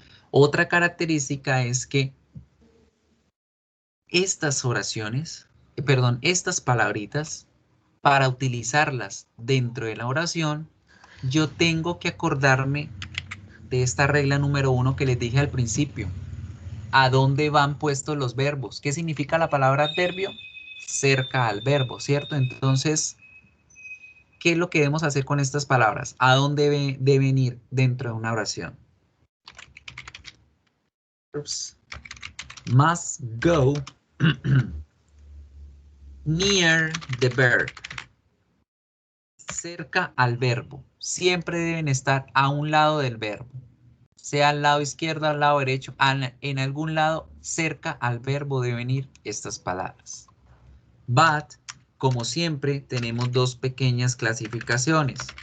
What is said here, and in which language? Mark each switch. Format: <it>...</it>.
<es>Otra característica es que estas oraciones, estas palabritas, para utilizarlas dentro de la oración, yo tengo que acordarme de esta regla número 1 que les dije al principio. ¿A dónde van puestos los verbos? ¿Qué significa la palabra adverbio? Cerca al verbo, ¿cierto? Entonces, ¿qué es lo que debemos hacer con estas palabras? ¿A dónde deben ir dentro de una oración?</es> <en>Verbs must go near the verb.</en> <es>Cerca al verbo. Siempre deben estar a un lado del verbo. Sea al lado izquierdo, al lado derecho, en algún lado cerca al verbo deben ir estas palabras. But, como siempre, tenemos dos pequeñas clasificaciones.</es>